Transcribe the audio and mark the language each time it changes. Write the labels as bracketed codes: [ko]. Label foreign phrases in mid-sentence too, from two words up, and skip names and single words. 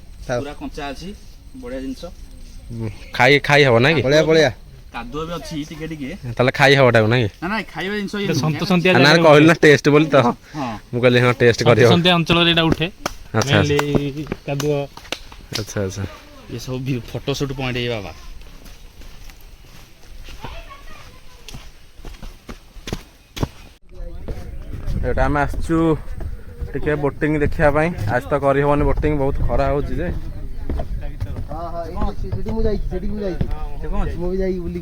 [or] ପୁରା କଞ୍ଚା ଅଛି ବଢିଆ ଜିନିଷ ଖାଇ ହବ ନାଇଁ କି ପଳେଆ ପଳେଆ କାଦୁଅ ବି ଅଛି ଟିକେ ଟିକେ ତାହେଲେ ଖାଇ ହବ ଟାକୁ ନାଇଁ ନା ନା ଖାଇବା ଜିନିଷ ସନ୍ତସନ୍ତିଆ ନା କହିଲି ନା ଟେଷ୍ଟ ବୋଲି ତ ମୁଁ କହିଲି ହଁ ଟେଷ୍ଟ କରିବ ସନ୍ତସନ୍ତିଆ ଅଞ୍ଚଳରେ ଏଇଟା ଉଠେ ଆଚ୍ଛା କାଦୁଅ ଆଚ୍ଛା ଆଚ୍ଛା [hi] ये सब भी [en] photo shoot point [hi] है बाबा [or] ଏଇଟା ଆମେ ଆସିଛୁ ଟିକେ ବୋଟିଂ ଦେଖିବା ପାଇଁ ଆଜି ତ କରିହେବନି ବୋଟିଂ ବହୁତ ଖରା ହେଉଛି ଯେ ସେଠି ମୁଁ ଯାଇଛି ମୁଁ ବି ଯାଇକି ବୁଲିକି